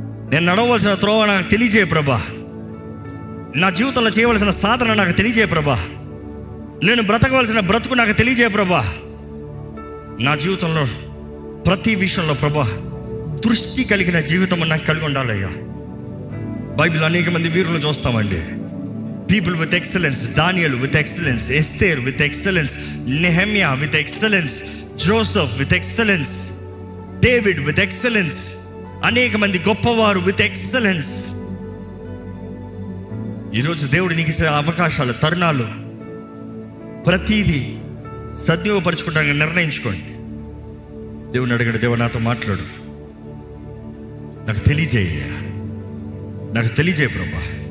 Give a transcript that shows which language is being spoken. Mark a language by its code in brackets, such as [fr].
[te] నేను నడవలసిన త్రోవ నాకు తెలియజేయ ప్రభా. నా జీవితంలో చేయవలసిన సాధన నాకు తెలియజేయ ప్రభా. నేను బ్రతకవలసిన బ్రతుకు నాకు తెలియజేయ ప్రభా. నా జీవితంలో ప్రతి విషయంలో ప్రభా దృష్టి కలిగిన జీవితం నాకు కలిగి ఉండాలయ్యా. బైబిల్ అనేక మంది వీరులను చూస్తామండి. [en] People with excellence, Daniel with excellence, Esther with excellence, Nehemiah with excellence, Joseph with excellence, David with excellence. [te] అనేక మంది గొప్పవారు [en] with excellence. [te] ఈరోజు దేవుడు నీకు ఇచ్చే అవకాశాలు, తరుణాలు, ప్రతిదీ సద్వినియోగపరచుకోవడానికి నిర్ణయించుకోండి. దేవుని అడగండి, దేవుడు నాతో మాట్లాడు, నాకు తెలియజేయ ప్రభా.